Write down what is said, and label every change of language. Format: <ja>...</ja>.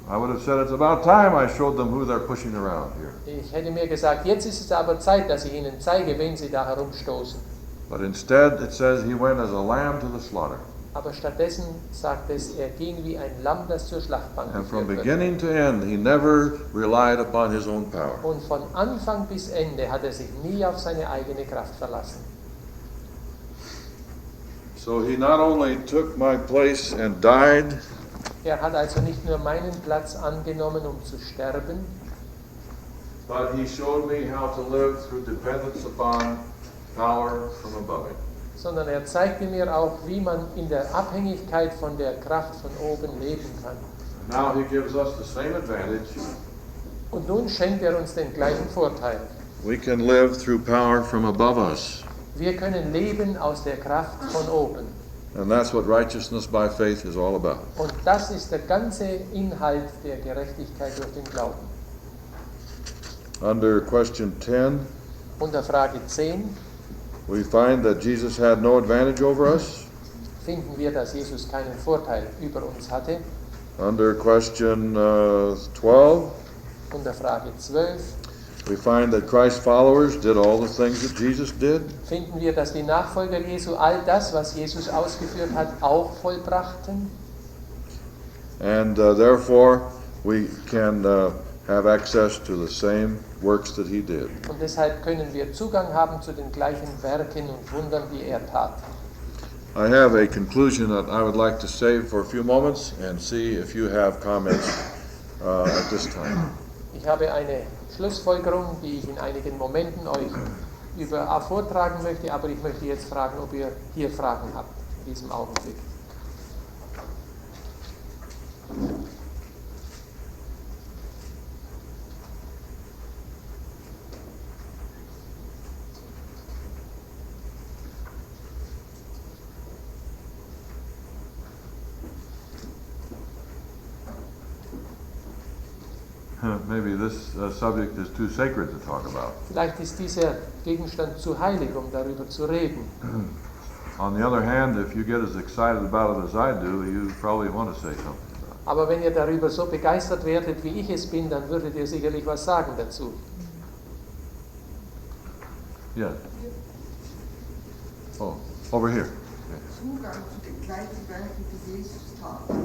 <en>I would have said it's about time I showed them who they're pushing around here.</en> <de>Ich hätte mir gesagt, jetzt ist es aber Zeit, dass ich ihnen zeige, wen sie da herumstoßen.</de> <en>But instead, it says he went as a lamb to the slaughter.</en> <de>Aber stattdessen sagt es, er ging wie ein Lamm, das zur Schlachtbank</de> <en>And from</en> <de>geführt wird.</de> <en>beginning to end, he never relied upon his own power.</en> <de>Und von Anfang bis Ende hat er sich nie auf seine eigene Kraft verlassen.</de> <en>So he not only took my place and died,</en> <de>Er hat also nicht nur meinen Platz angenommen, um zu sterben,</de> <en>but he showed me how to live through dependence upon power from above him.</en> <de>sondern er zeigte mir auch, wie man in der Abhängigkeit von der Kraft von oben leben kann.</de> <en>Now he gives us the same advantage.</en> <de>Und nun schenkt er uns den gleichen Vorteil.</de> <en>We can live through power from above us.</en> <de>Wir können leben aus der Kraft von oben.</de> <en>And that's what righteousness by faith is all about.</en> <de>Und das ist der ganze Inhalt der Gerechtigkeit durch den Glauben.</de> <en>Under question 10,</en> <de>Unter Frage 10</de> <en>we find that Jesus had no advantage over us.</en> <de>finden wir, dass Jesus keinen Vorteil über uns hatte.</de> <en>Under question 12,</en> <de>Unter Frage 12</de> <en>we find that Christ's followers did all the things that Jesus did.</en> <de>finden wir, dass die Nachfolger Jesu all das, was Jesus ausgeführt hat, auch vollbrachten.</de> <en>And therefore, we can have access to the same works that he did.</en> <de>Und deshalb können wir Zugang haben zu den gleichen Werken und Wundern, die er tat.</de> <en>I have a conclusion that I would like to save for a few moments and see if you have comments at this time.</en> <de>Ich habe eine Schlussfolgerung, die ich in einigen Momenten euch vortragen möchte, aber ich möchte jetzt fragen, ob ihr hier Fragen habt in diesem Augenblick.</de> <en>Maybe this subject is too sacred to talk about.</en> <de>Vielleicht ist dieser Gegenstand zu heilig, um darüber zu reden.</de> <en>On the other hand, if you get as excited about it as I do, you probably want to say something about it.</en> <de>Aber wenn ihr darüber so begeistert werdet, wie ich es bin, dann würdet ihr sicherlich was sagen dazu.</de> <en>Yes. Oh, over here.</en> <de>Zugang zu den gleichen Werken, die Jesus tat.</de>